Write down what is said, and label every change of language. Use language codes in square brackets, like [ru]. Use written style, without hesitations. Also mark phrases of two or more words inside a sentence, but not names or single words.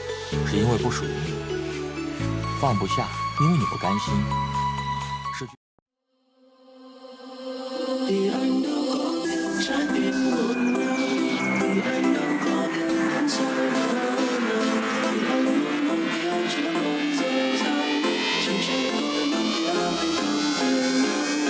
[zh] 是因为不属于你；放不下，因为你不甘心。失去。 [vi] Thì anh đâu có biết trái tim ngọt ngào, thì anh đâu có biết anh say nào, thì anh luôn mong yêu chỉ còn dở dang, chẳng trong đôi mắt nhớ anh không thể nào.